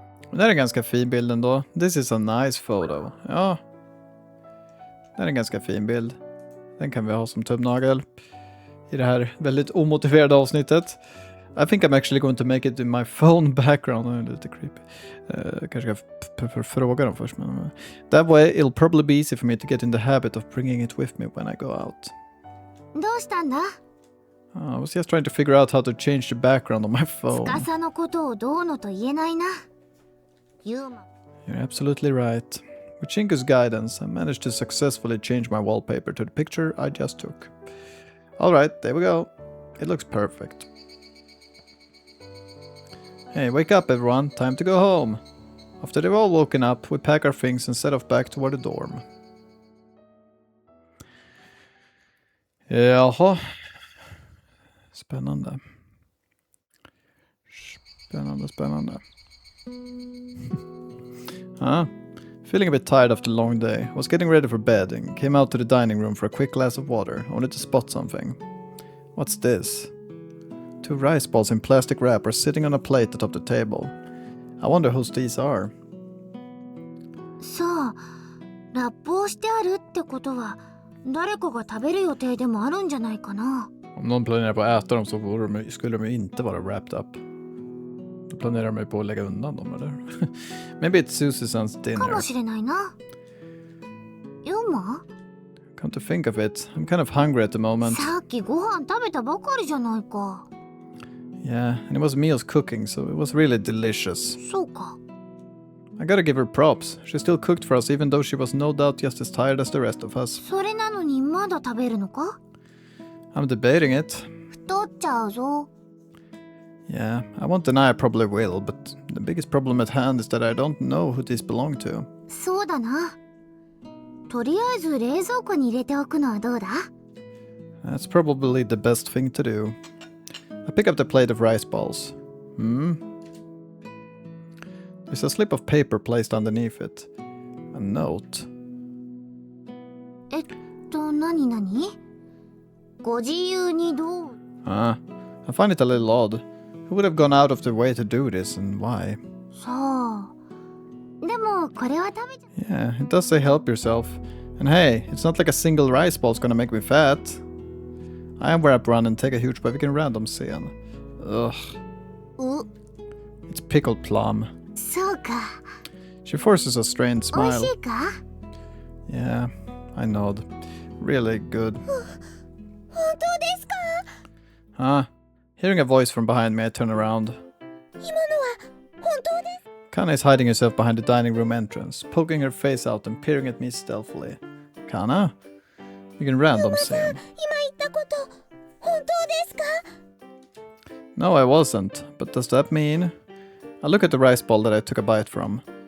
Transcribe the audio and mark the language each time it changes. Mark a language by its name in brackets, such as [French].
[Swedish] Det här är en ganska fin bild ändå. [English] This is a nice photo. [Swedish] Ja. Det här är en ganska fin bild. Den kan vi ha som tumnagel i det här väldigt omotiverade avsnittet. [English] I think I'm actually going to make it in my phone background. [Swedish] Det är lite creepy. Kanske ska fråga dem först. [English] Men, that way it'll probably be easy for me to get in the habit of bringing it with me when I go out. [Japanese] どうしたんだ？ [English] I was just trying to figure out how to change the background on my phone. [Japanese] 司のことをどうのと言えないな。ユーマ。 [English] You're absolutely right. With Shinku's guidance, I managed to successfully change my wallpaper to the picture I just took. Alright, there we go. It looks perfect. Hey, wake up everyone, time to go home. After they've all woken up, we pack our things and set off back toward the dorm. [Swedish] Jaha. Spännande. Spännande. [English] Huh? Feeling a bit tired after a long day, was getting ready for bed and came out to the dining room for a quick glass of water, only to spot something. What's this? 2 rice balls in plastic wrap are sitting on a plate atop the table. I wonder whose these are. [Japanese] さあ、ラップをしてあるってことは誰かが食べる予定でもあるんじゃないかな。 [Swedish] Om någon planerar på att äta dem så skulle de ju inte vara [English] wrapped up. [Swedish] Då planerar de ju på att lägga undan dem, eller? [English] Maybe it's Susie's [Japanese] か [English] dinner. [Japanese] もしれないな。ユーマ？ [English] Come to think of it, I'm kind of hungry at the moment. [Japanese] さっきご飯食べたばかりじゃないか。 [English] Yeah, and it was Mio's cooking, so it was really delicious. [Japanese] そうか。 [English] I gotta give her props. She still cooked for us even though she was no doubt just as tired as the rest of us. [Japanese] それなのにまだ食べるのか？ [English] I'm debating it. [Japanese] 太っちゃうぞ。 [English] Yeah, I won't deny I probably will, but the biggest problem at hand is that I don't know who these belong to. [Japanese] そうだな。とりあえず冷蔵庫に入れておくのはどうだ？ [English] That's probably the best thing to do. I pick up the plate of rice balls. There's a slip of paper placed underneath it. A note. [Japanese] 何々？ご自由にどう？ [English] I find it a little odd. Who would have gone out of their way to do this and why? [Japanese] さあ。でもこれは食べちゃ。 [English] Yeah, it does say help yourself. And hey, it's not like a single rice ball's gonna make me fat. I am where I run and take a huge bite in random scene. Ugh. It's pickled plum. [Japanese] そうか。 [English] She forces a strained [Japanese] 美味 [English] smile. [Japanese] しいか？ [English] Yeah, I nod. Really good. [Japanese] 本当ですか？ [English] Huh? Hearing a voice from behind me, I turn around. [Japanese] 今のは本当です。 [English] Kana is hiding herself behind the dining room entrance, poking her face out and peering at me stealthily. Kana? You can random scene. [Japanese] 今言ったこと本当ですか？ [English] No, I wasn't. But does that mean? I look at the rice ball that I took a bite from.